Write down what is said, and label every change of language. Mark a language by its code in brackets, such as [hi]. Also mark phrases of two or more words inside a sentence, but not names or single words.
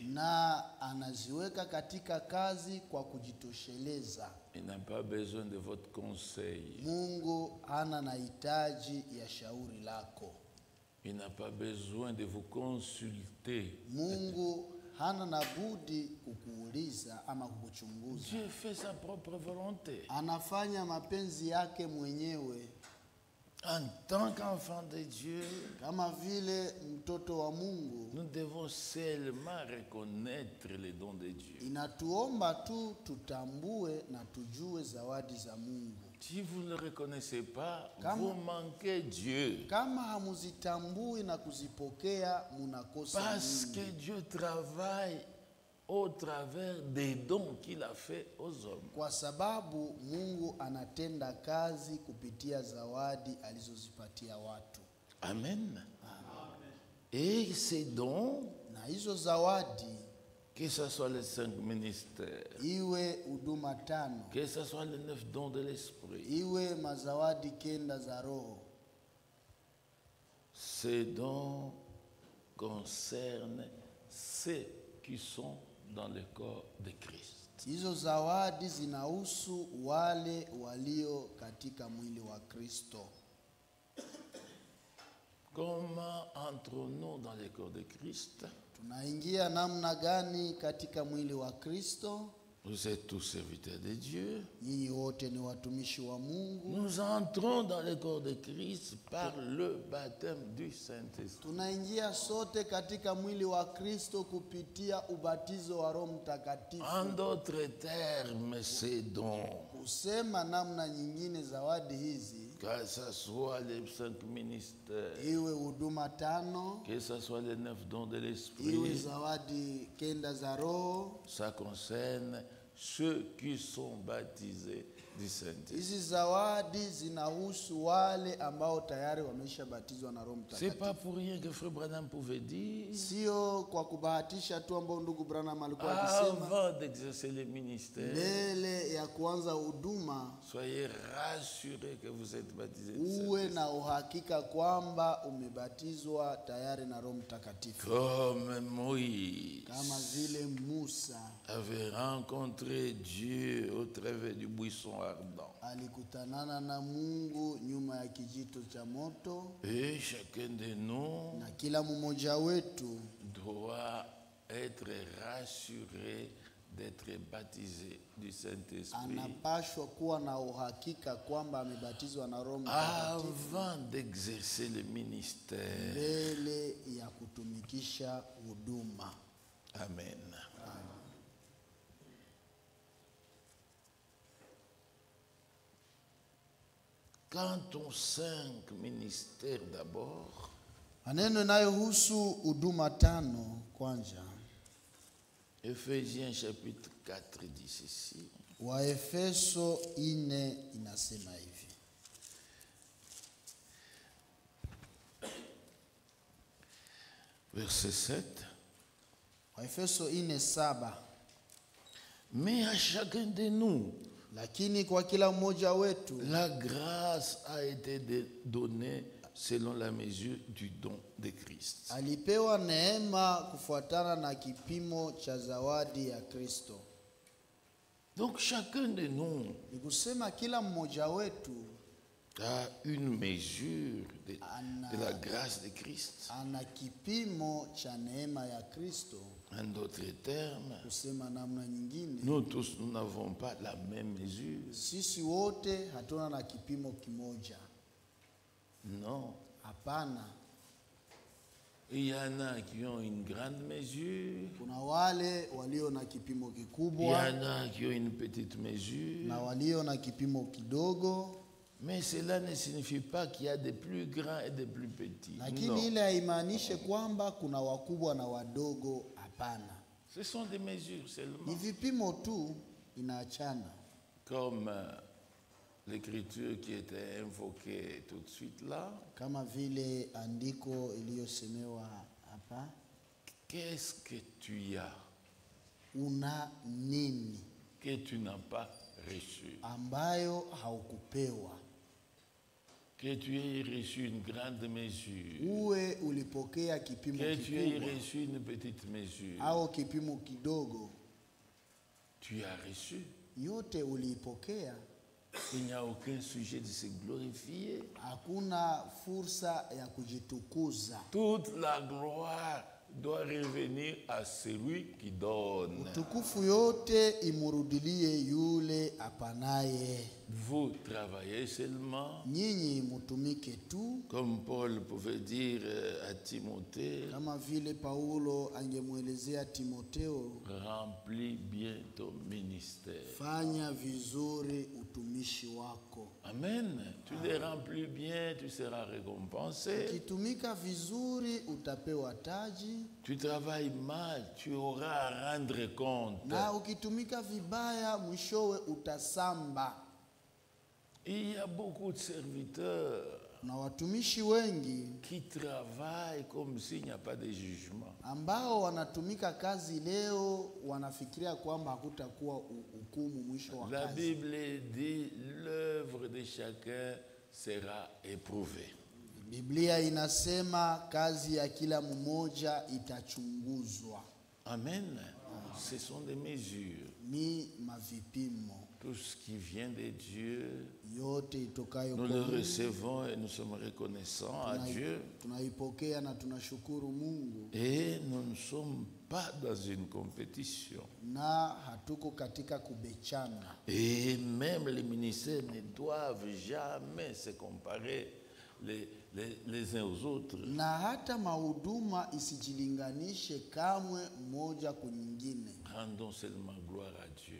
[sw] Na anaziweka katika kazi kwa kujitosheleza. [fr] Il n'a pas besoin de votre conseil. [sw] Mungu hana na hitaji ya shauri lako. [fr] Il n'a pas besoin de vous consulter. [sw] Mungu hana na budi kukuuliza ama kukuchunguza. [fr] Dieu fait sa propre volonté. [sw] Anafanya mapenzi yake mwenyewe. [fr] En tant qu'enfant de Dieu, [sw] Kama vile mtoto wa Mungu, [fr] nous devons seulement reconnaître les dons de Dieu. [sw] inatuomba tu tutambue na tujue zawadi za Mungu. [fr] Si vous ne le reconnaissez pas, Comme- vous manquez Dieu. [sw] Kama hamuzitambui na kuzipokea, munakosa [fr] Parce [sw] Mungu. [fr] que Dieu travaille au travers des dons qu'il a fait aux hommes. [sw] Kwa sababu Mungu anatenda kazi kupitia zawadi alizozipatia watu. [fr] Amen. Et ces dons, [sw] Na hizo zawadi, [fr] que ce soit les 5 ministères, [sw] iwe huduma tano, [fr] que ce soit les 9 dons de l'esprit, [sw] iwe mazawadi kenda za Roho, [fr] ces dons concernent ceux qui sont dans le corps de Christ. [sw] hizo zawadi zinahusu wale walio katika mwili wa Kristo. [fr] Comment entrons-nous dans le corps de Christ? [sw] Tunaingia namna gani katika mwili wa Kristo? [fr] Vous êtes tous serviteurs de Dieu. [sw] Nyinyi wote ni watumishi wa Mungu. [fr] Nous entrons dans le corps de Christ par le baptême du Saint-Esprit. [sw] Tunaingia sote katika mwili wa Kristo kupitia ubatizo wa Roho Mtakatifu. [fr] En d'autres termes, ces dons, [sw] Kusema namna nyingine, zawadi hizi, [fr] que ce soit les 5 ministères, [sw] iwe huduma tano, [fr] que ce soit les 9 dons de [sw] iwe [fr] l'Esprit, [sw] zawadi kenda za Roho, [fr] ça concerne ceux qui sont baptisés du Saint-Esprit. [sw] hizi zawadi zinahusu wale ambao tayari wameshabatizwa na Roho [fr] C'est [sw] Mtakatifu. [fr] pas pour rien que Frère Branham pouvait dire, [sw] Sio kwa kubahatisha tu ambao ndugu Branham alikuwa akisema. [fr] avant d'exercer le ministère, [sw] Mbele ya kuanza huduma, [fr] soyez rassurés que vous êtes baptisés du [sw] uwe [fr] Saint-Esprit. [sw] na uhakika kwamba umebatizwa tayari na Roho Mtakatifu. [fr] Comme Moïse [sw] Kama vile Musa [fr] avait rencontré Dieu au travers du buisson ardent. [sw] alikutanana na Mungu nyuma ya kijito cha moto, [fr] Et chacun de nous [sw] na kila mmoja wetu [fr] doit être rassuré d'être baptisé du Saint-Esprit [sw] anapashwa kuwa na uhakika kwamba amebatizwa na Roho Mtakatifu [fr] avant d'exercer le ministère. [sw] mbele ya kutumikisha huduma. Amen. [fr] Quant aux 5 ministères d'abord, [sw] Maneno inayohusu huduma tano kwanza, [fr] Ephésiens chapitre 4 dit ceci. [sw] Waefeso 4 inasema hivi. [fr] Verset 7. [sw] Waefeso 4:7. [fr] Mais à chacun de nous, [sw] Lakini kwa kila mmoja wetu [fr] la grâce a été donnée selon la mesure du don de Christ. [sw] alipewa neema kufuatana na kipimo cha zawadi ya Kristo. [fr] Donc chacun de nous [sw] Ni kusema kila mmoja wetu [fr] a une mesure de la grâce de Christ. [sw] ana kipimo cha neema ya Kristo. [fr] En d'autres termes, [sw] Kusema namna nyingine, [fr] nous tous, nous n'avons pas la même mesure. [sw] sisi wote hatuna na kipimo kimoja. [fr] Non. [sw] Hapana. [fr] Il y en a qui ont une grande mesure, [sw] Kuna wale walio na kipimo [fr] il y [sw] kikubwa [fr] en a qui ont une petite mesure, [sw] na walio na kipimo kidogo, [fr] mais cela ne signifie pas qu'il y a des plus grands et des plus petits. [sw] lakini [fr] Non. [sw] ile haimaanishe kwamba kuna wakubwa na wadogo. Hapana. [fr] Ce sont des mesures [sw] Ni [fr] seulement. [sw] vipimo tu inaachana. [fr] Comme l'écriture qui était invoquée tout de suite là. [sw] Kama vile andiko iliyosemewa hapa, [fr] Qu'est-ce que tu as [sw] una nini [fr] que tu n'as pas reçu? [sw] ambayo haukupewa? [fr] Que tu aies reçu une grande mesure. [sw] Uwe ulipokea kipimo [fr] Que tu aies [sw] kikubwa [fr] reçu une petite mesure. [sw] au kipimo kidogo, [fr] Tu as reçu. [sw] yote uliipokea. [fr] Il n'y a aucun sujet de se glorifier. [sw] Hakuna fursa ya kujitukuza. [fr] Toute la gloire doit revenir à celui qui donne. [sw] Utukufu yote imurudilie yule apanaye. [fr] Vous travaillez seulement, [sw] Nyinyi mutumike tu, [fr] comme Paul pouvait dire à Timothée, [sw] kama vile Paulo angemwelezea Timotheo, [fr] remplis bien ton ministère. [sw] fanya vizuri utumishi wako. Amen. [fr] Tu les remplis bien, tu seras récompensé. [sw] Ukitumika vizuri utapewa taji, [fr] Tu travailles mal, tu auras à rendre compte. [sw] na ukitumika vibaya mwishowe utasamba. [fr] Il y a beaucoup de serviteurs [sw] Na watumishi wengi [fr] qui travaillent comme s'il n'y a pas de jugement. [sw] ambao wanatumika kazi leo wanafikiria kwamba hakutakuwa hukumu mwisho wa [fr] La [sw] kazi. [fr] Bible dit l'œuvre de chacun sera éprouvée. [sw] Biblia inasema kazi ya kila mmoja itachunguzwa. [fr] Amen. Ce sont des mesures. [sw] Ni mavipimo [fr] Tout ce qui vient de Dieu, [sw] yote itokayo [fr] nous [sw] kwa [fr] le [sw] Mungu, [fr] recevons et nous sommes reconnaissants à Dieu. [sw] tunaipokea na tunashukuru Mungu, [fr] Et nous ne sommes pas dans une compétition. [sw] na hatuko katika kubechana. [fr] Et même les ministères ne doivent jamais se comparer les uns aux autres. [sw] Na hata mahuduma isijilinganishe kamwe mmoja kwa nyingine. [fr] Rendons seulement gloire à Dieu.